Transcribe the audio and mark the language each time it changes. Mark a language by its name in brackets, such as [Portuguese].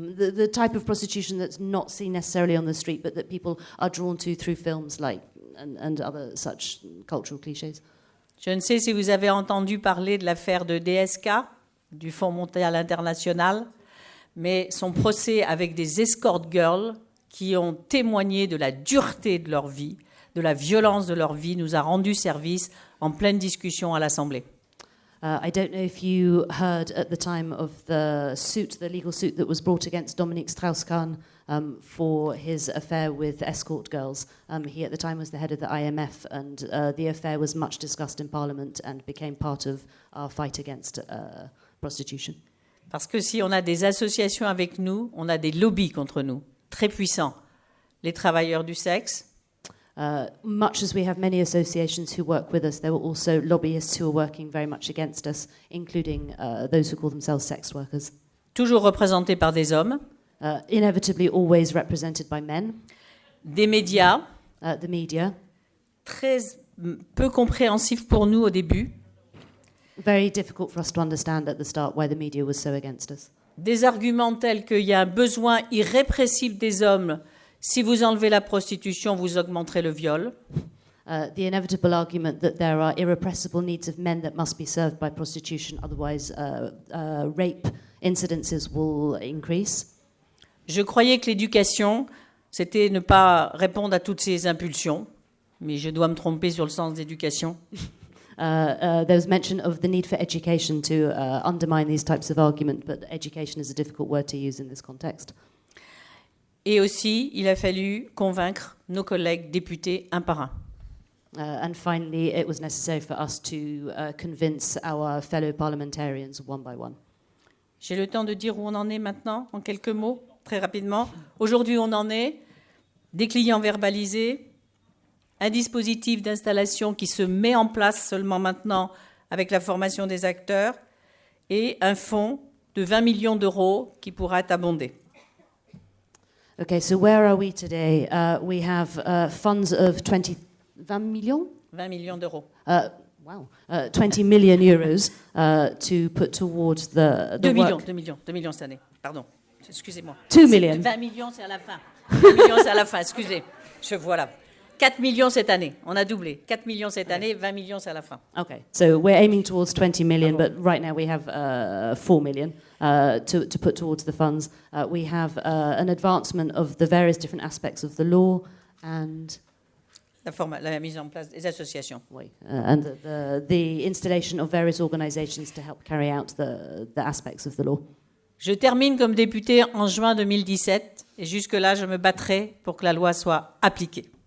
[English] The type of prostitution that's not seen necessarily on the street, but that people are drawn to through films like and other such cultural clichés. [French] Je ne sais si vous avez entendu parler de l'affaire de DSK, du Fonds monétaire international, mais son procès avec des escort girls qui ont témoigné de la dureté de leur vie, de la violence de leur vie, nous a rendu service en pleine discussion à l'Assemblée. [English] I don't know if you heard at the time of the legal suit that was brought against Dominique Strauss-Kahn for his affair with escort girls. He at the time was the head of the IMF, and the affair was much discussed in Parliament and became part of our fight against prostitution. [French] Parce que si on a des associations avec nous, on a des lobbies contre nous, très puissants. Les travailleurs du sexe. [English] Much as we have many associations who work with us, there were also lobbyists who are working very much against us, including those who call themselves sex workers. [French] Toujours représentés par des hommes. [English] Inevitably always represented by men. [French] Des médias. [English] The media. [French] Très peu compréhensifs pour nous au début. [English] Very difficult for us to understand at the start why the media was so against us. [French] Des arguments tels qu'il y a un besoin irrépressible des hommes. Si vous enlevez la prostitution, vous augmenterez le viol. [English] The inevitable argument that there are irrepressible needs of men that must be served by prostitution, otherwise rape incidences will increase. [French] Je croyais que l'éducation, c'était ne pas répondre à toutes ces impulsions, mais je dois me tromper sur le sens d'éducation. [English] There was mention of the need for education to undermine these types of argument, but education is a difficult word to use in this context. [French] Et aussi, il a fallu convaincre nos collègues députés un par un. [English] And finally, it was necessary for us to convince our fellow parliamentarians one by one. [French] J'ai le temps de dire où on en est maintenant, en quelques mots, très rapidement. Aujourd'hui, on en est des clients verbalisés, un dispositif d'installation qui se met en place seulement maintenant avec la formation des acteurs et un fonds de 20 millions d'euros qui pourra être abondé. [English] Okay, so where are we today? We have funds of 20 million? [French] 20 millions d'euros. [English] Wow. 20 million euros to put towards the [French] 2 [English] work. [French] millions cette année. Pardon, excusez-moi. [English] 2 million. [French] 20 millions, c'est à la fin. 20 millions, c'est à la fin, excusez. Voilà. 4 millions cette année, on a doublé. 4 millions cette année, 20 millions, c'est à la fin. [English] Okay, so we're aiming towards 20 million, but right now we have 4 million to put towards the funds. We have an advancement of the various different aspects of the law and... [French] La mise en place des associations. [English] Oui, and the installation of various organizations to help carry out the aspects of the law. [French] Je termine comme député en juin 2017 et jusque-là, je me battrai pour que la loi soit appliquée.